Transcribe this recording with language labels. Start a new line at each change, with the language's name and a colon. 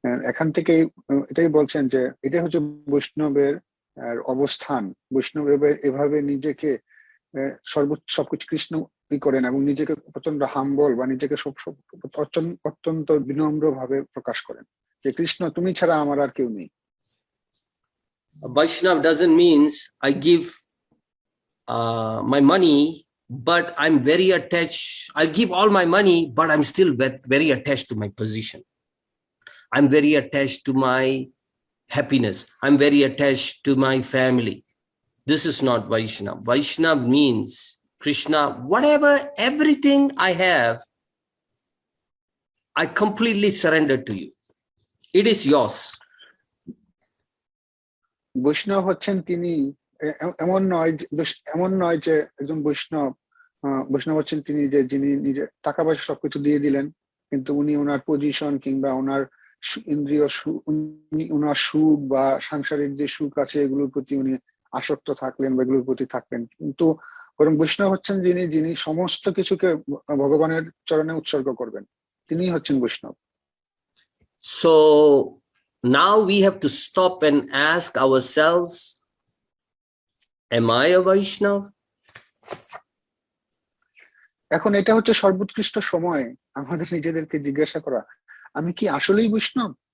Bangla: এখান থেকে এটাই বলছেন যে এটাই হচ্ছে বৈষ্ণবের অবস্থান। বৈষ্ণবের এভাবে নিজেকে সবকিছু কৃষ্ণ করেন এবং নিজেকে প্রচন্ড হাম্বল বা নিজেকে অত্যন্ত বিনম্র ভাবে প্রকাশ করেন যে কৃষ্ণ, তুমি ছাড়া আমার আর কেউ নেই।
English: Vaishnava doesn't means I give my money, but I'm very attached. I'll give all my money, but I'm still very attached to my position. I'm very attached to my happiness. I'm very attached to my family. This is not Vaishnava. Vaishnava means Krishna, whatever, everything I have, I completely surrender to you. It is yours.
Bangla: বৈষ্ণব হচ্ছেন তিনি, এমন নয় যে একজন বৈষ্ণব হচ্ছেন তিনি যে যিনি নিজে টাকা পয়সা সবকিছু দিয়ে দিলেন, কিন্তু উনি ওনার পজিশন কিংবা ওনার ইন্দ্রিয় ওনার সুখ বা সাংসারিক যে সুখ আছে এগুলোর প্রতি উনি আসক্ত থাকলেন বা এগুলোর প্রতি থাকলেন। কিন্তু বরং বৈষ্ণব হচ্ছেন যিনি সমস্ত কিছুকে ভগবানের চরণে উৎসর্গ করবেন, তিনি হচ্ছেন বৈষ্ণব।
English: So now we have to stop and ask ourselves, am I a Vaishnava?
Bangla: এখন এটা হচ্ছে সর্বোৎকৃষ্ট সময় আমাদের নিজেদেরকে জিজ্ঞাসা করা, আমি কি আসলেই বৈষ্ণব?